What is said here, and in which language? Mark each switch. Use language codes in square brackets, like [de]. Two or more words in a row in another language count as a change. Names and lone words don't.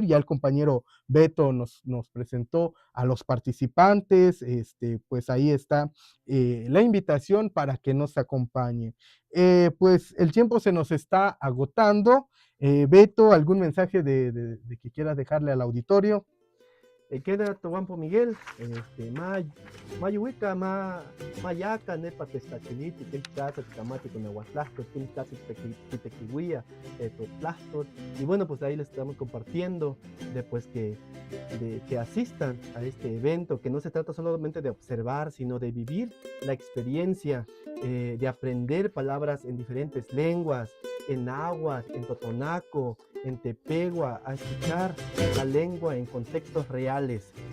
[es] Ya el compañero Beto nos presentó a los participantes, pues ahí está la invitación para que nos acompañe. Pues el tiempo se nos está agotando. Beto, ¿algún mensaje de que quieras dejarle al auditorio? [nah] Queda Toguampo Miguel, Mayuica, Mayaca, Nepa, Testachiniti, Templaza, Ticamati, con Aguatlasco, Templaza, Tequihuía, Totlastor. [es] Y bueno, pues ahí les estamos compartiendo después que asistan a este evento, que no se trata solamente de observar, sino de vivir la experiencia, de aprender palabras en diferentes lenguas, en náhuatl, en totonaco, en tepegua, a escuchar la lengua en contextos reales,